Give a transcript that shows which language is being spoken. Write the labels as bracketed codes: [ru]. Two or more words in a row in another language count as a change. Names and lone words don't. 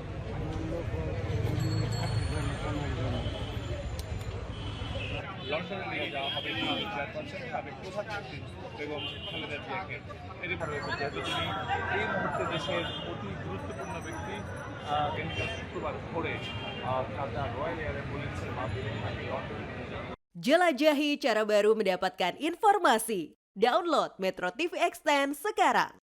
[bn] লন্ডনে নিয়ে যাওয়া হবে সাবেক প্রধানমন্ত্রী বেগম খালেদা জিয়াকে। এরই পরে যেহেতু তিনি এই মুহূর্তে দেশের অতি গুরুত্বপূর্ণ ব্যক্তি, শুক্রবার ভোরে কাতার রয়্যাল এয়ার অ্যাম্বুলেন্সের মাধ্যমে তাকে লন্ডনে নিয়ে যাওয়া। [id] Jelajahi cara baru mendapatkan informasi. Download Metro TV Extend sekarang.